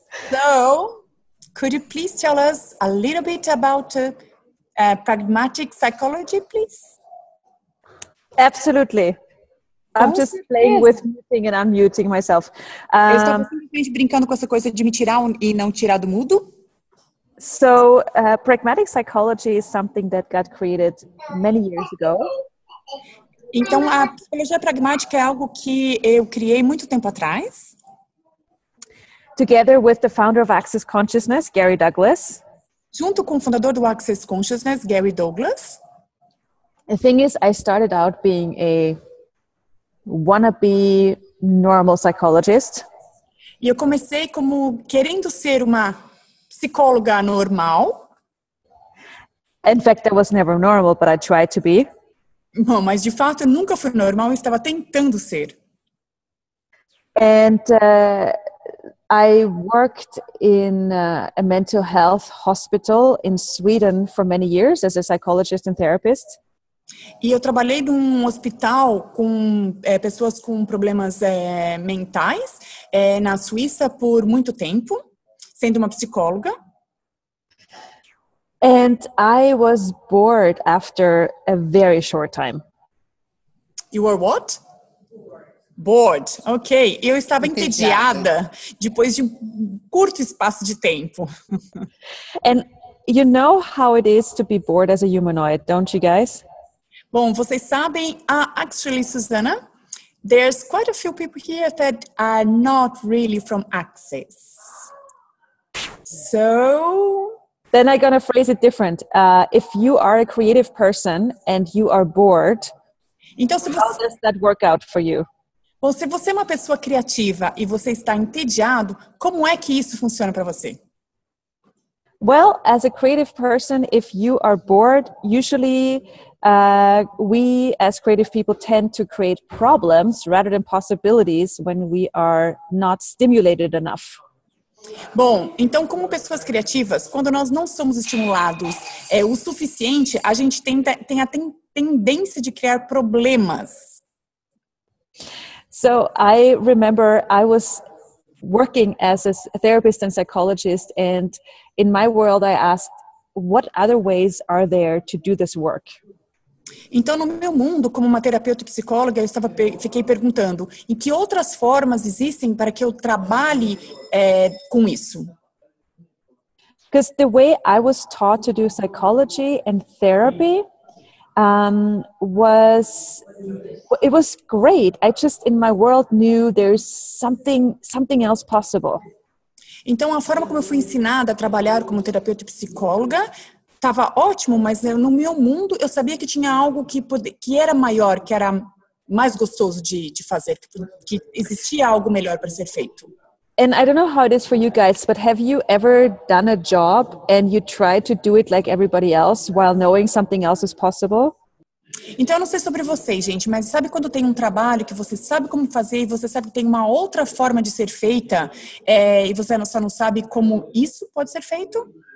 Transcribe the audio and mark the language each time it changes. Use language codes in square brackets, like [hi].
[en] So, could you please tell us a little bit about pragmatic psychology, please? Absolutely. I'm just playing with muting and unmuting myself. [pt] Eu estava simplesmente brincando com essa coisa de me tirar e não tirar do mudo. [en] So, pragmatic psychology is something that got created many years ago. [pt] Então, a psicologia pragmática é algo que eu criei muito tempo atrás. [en] Together with the founder of Access Consciousness, Gary Douglas. [pt] Junto com o fundador do Access Consciousness, Gary Douglas. [en] The thing is, I started out being a wannabe normal psychologist. [pt] E eu comecei como querendo ser uma psicóloga normal. [en] In fact, I was never normal, but I tried to be. [pt] Bom, mas de fato eu nunca fui normal, eu estava tentando ser. [en] And I worked in a mental health hospital in Sweden for many years as a psychologist and therapist. [pt] E eu trabalhei num hospital com pessoas com problemas mentais na Suíça por muito tempo, sendo uma psicóloga. [en] And I was bored after a very short time. You were what? Bored. Ok. [pt] Eu estava entediada depois de um curto espaço de tempo. [en] And you know how it is to be bored as a humanoid, don't you guys? [pt] Bom, vocês sabem, [en] actually, Susanna, there's quite a few people here that are not really from Access. So... Then I'm going to phrase it different. If you are a creative person and you are bored, [pt] então, se você... [en] how does that work out for you? [pt] Bom, se você é uma pessoa criativa e você está entediado, como é que isso funciona para você? [en] Well, as a creative person, if you are bored, usually we as creative people tend to create problems rather than possibilities when we are not stimulated enough. [pt] Bom, então como pessoas criativas, quando nós não somos estimulados o suficiente, a gente tem a tendência de criar problemas. [en] So I remember I was working as a therapist and psychologist, and in my world I asked, what other ways are there to do this work? [pt] Então, no meu mundo, como uma terapeuta e psicóloga, fiquei perguntando em que outras formas existem para que eu trabalhe com isso. [en] Because the way I was taught to do psychology and therapy was great. I just in my world knew there's something else possible. [pt] Então, a forma como eu fui ensinada a trabalhar como terapeuta e psicóloga estava ótimo, mas no meu mundo eu sabia que tinha algo que era maior, que era mais gostoso de fazer, que existia algo melhor para ser feito. [en] And I don't know how it is for you guys, but have you ever done a job and you tried to do it like everybody else while knowing something else is possible? [pt] Então, eu não sei sobre vocês, gente, mas sabe quando tem um trabalho que você sabe como fazer e você sabe que tem uma outra forma de ser feita e você só não sabe como isso pode ser feito?